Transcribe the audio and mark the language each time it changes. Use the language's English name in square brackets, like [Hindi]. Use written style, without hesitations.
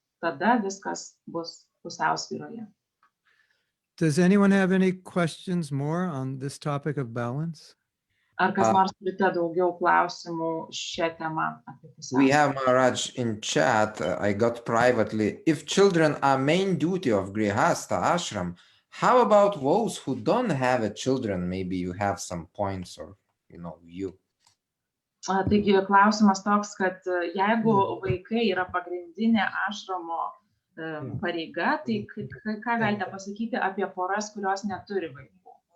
[Lithuanian] Tada viskas bus pusiausvyroje. [English] Does anyone have any questions more on this topic of balance? [Lithuanian] Ar kas nors turite daugiau klausimų šią temą apie pusiausvyrą? [English] We have Maharaj in chat. I got privately. If children are main duty of Grihastha ashram, how about those who don't have a children? Maybe you have some points or, view. [Lithuanian] Taigi klausimas toks, kad jeigu vaikai yra pagrindinė ašramo pareiga, tai ką galite pasakyti apie poras, kurios neturi vaikų?